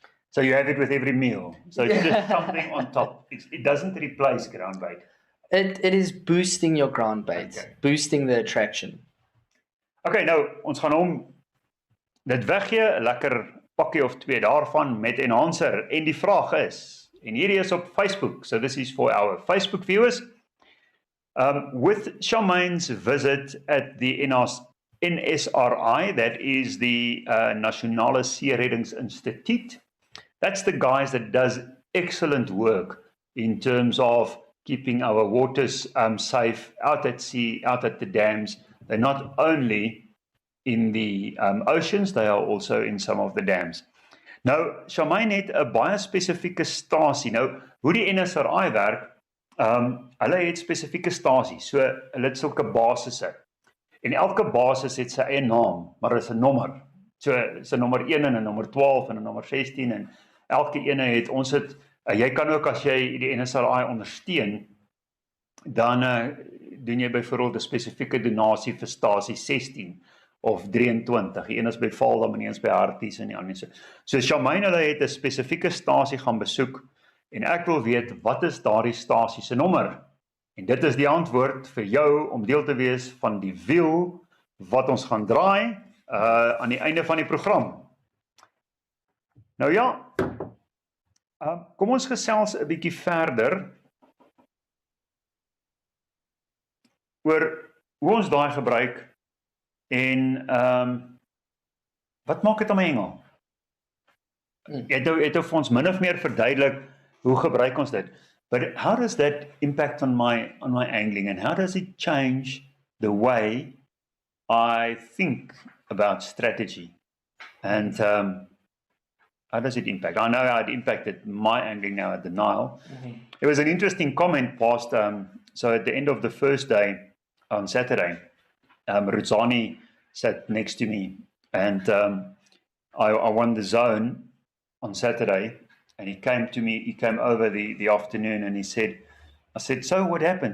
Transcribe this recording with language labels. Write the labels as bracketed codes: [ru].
[en] So you have it with every meal. So it's just something on top. It doesn't replace ground bait. It is boosting your ground bait, okay. Boosting the attraction. [af] Okay, nou, ons gaan hom dit weggee, 'n lekker pakkie of 2 daarvan met enhancer. En die vraag is, en hierdie is op Facebook, [en] so this is for our Facebook viewers. With Charmaine's visit at the NSRI, that is the Nasionale Seereddingsinstituut, that's the guys that does excellent work in terms of keeping our waters safe out at sea, out at the dams. They're not only in the oceans, they are also in some of the dams. [af] Nou, Charmaine het 'n baie spesifieke stasie. Nou, hoe die NSRI werk, hulle het spesifieke stasies, so hulle het sulke basisse. En elke basis het sy eie naam, maar is 'n nommer. So, is 'n nommer 1 en 'n nommer 12 en 'n nommer 16 en elke ene het ons het. Jy kan ook as jy die NSRI ondersteun, dan doen jy byvoorbeeld 'n spesifieke donasie vir stasie 16 of 23. Die een is by Valdam en die een is by Harties en die ander so. So Charmaine hulle het 'n spesifieke stasie gaan besoek en ek wil weet wat is daardie stasie se nommer? En dit is die antwoord vir jou om deel te wees van die wiel wat ons gaan draai aan die einde van die program. Nou ja, kom ons gesels 'n bietjie verder oor hoe ons daai gebruik en wat maak dit om 'n hengel? Jy het vir ons min of meer verduidelik hoe gebruik ons dit. [en] But how does that impact on my angling and how does it change the way I think about strategy? And how does it impact? I know how it impacted my angling now at the Nile. Mm-hmm. There was an interesting comment passed. So at the end of the first day on Saturday, Ruzani sat next to me and I won the zone on Saturday and he came to me, he came over the afternoon and I said, so what happened?